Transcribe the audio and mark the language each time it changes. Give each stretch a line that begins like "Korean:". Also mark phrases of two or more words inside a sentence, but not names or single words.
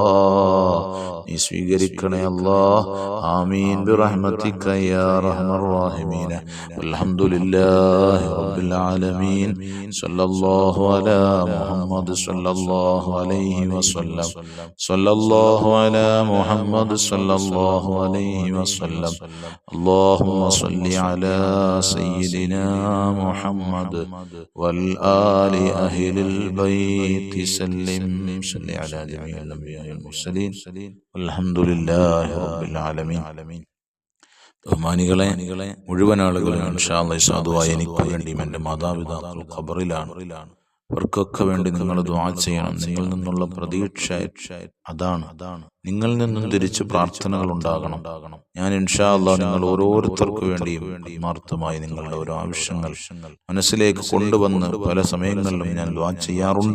Malayalam: നീ സ്വീകരിക്കണേ അല്ലാ.
Arabic: آمين برحمتك يا أرحم الراحمين. الحمد لله رب العالمين. صلى الله على محمد صلى الله عليه وسلم. صلى الله على محمد صلى الله عليه وسلم. اللهم صل على سيدنا محمد والآل أهل البيت سلم. صل على جميع الأنبياء والمرسلين والحمد لله رب العالمين.
Malayalam: ബഹുമാനികളെ, മുഴുവൻ ആളുകളും
Arabic: إن شاء الله
Malayalam: സാധുവായി എനിക്ക് വേണ്ടിയും എൻ്റെ മാതാപിതാക്കൾ ഖബറിലാണ്. അവർക്കൊക്കെ വേണ്ടി നിങ്ങൾ ദുആ ചെയ്യണം. നിങ്ങളിൽ നിന്നുള്ള പ്രതീക്ഷ അതാണ്. നിങ്ങളിൽ നിന്നും തിരിച്ച് പ്രാർത്ഥനകൾ ഉണ്ടാകണം. ഞാൻ
Arabic: إن شاء الله
Malayalam: നിങ്ങൾ ഓരോരുത്തർക്കു വേണ്ടിയും ആത്മാർത്ഥമായി നിങ്ങളുടെ ഓരോ ആവശ്യങ്ങൾ മനസ്സിലേക്ക് കൊണ്ടുവന്ന് പല സമയങ്ങളിലും ഞാൻ ദുആ ചെയ്യാറുണ്ട്.